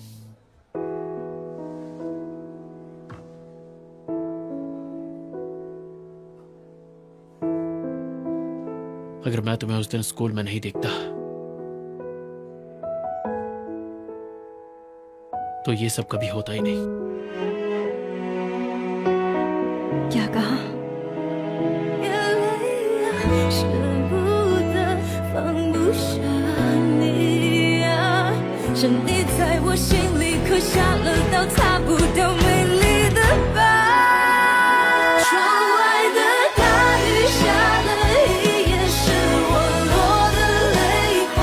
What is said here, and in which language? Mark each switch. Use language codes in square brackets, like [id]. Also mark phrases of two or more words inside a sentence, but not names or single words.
[hi] अगर मैं तुम्हें उस दिन स्कूल में नहीं देखता तो ये सब कभी होता ही नहीं। क्या कहा? [zh] 舍不得放不下你啊，是你在我心里刻下了道擦不掉美丽的疤。窗外的大雨下了一夜，是我落的泪花。